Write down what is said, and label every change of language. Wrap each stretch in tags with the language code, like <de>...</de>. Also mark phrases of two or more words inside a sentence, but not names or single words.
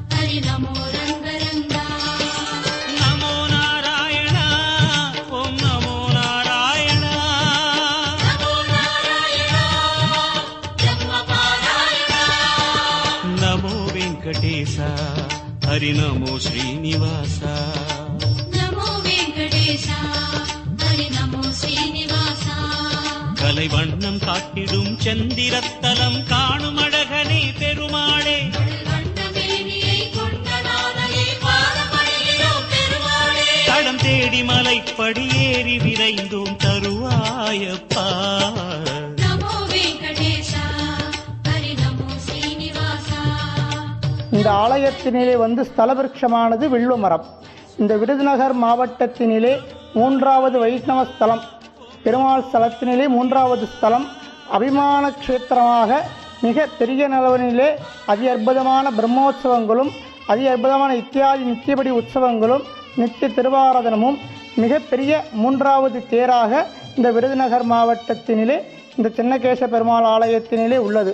<sa>हरि नमो रङ्गरङ्गा नमो नारायणा ओम् नमो नारायणा नमो नारायणा ब्रह्मपारायणा नमो वेङ्कटेश हरि नमो श्रीनिवासा नमो वेङ्कटेशा हरि नमो श्रीनिवासा</sa> <ta>கலை வண்ணம் காட்டிடும் செந்திரத்தலம் காணும் அழகனே பெருமாளே வண்ணமேனியை கொண்டனாலே பாதமடைகிறோம் பெருமாளே தடம் தேடி மலைப்படி ஏறி விரைந்தோம் தருவாயப்பா</ta> <sa>नमो वेङ्कटेशा हरि नमो श्रीनिवासा</sa> <ta>இந்த ஆலயத்தினிலே வந்து ஸ்தல விருட்சமானது வில்வ மரம். இந்த விருதுநகர் மாவட்டத்தினிலே 3வது வைஷ்ணவ ஸ்தலம், பெருமாள் ஸ்தலத்தினிலே 3வது ஸ்தலம். அபிமான க்ஷேத்திரமாக மிக பெரிய நிலவனிலே அதி அற்புதமான பிரம்மோற்சவங்களும் அதி அற்புதமான இத்தியாதி நித்தியபடி உற்சவங்களும் நித்திய திருவாராதனமும் மிகப்பெரிய 3வது தேராக இந்த விருதுநகர் மாவட்டத்தினிலே இந்த சின்னகேச பெருமாள் ஆலயத்தினிலே உள்ளது.</ta>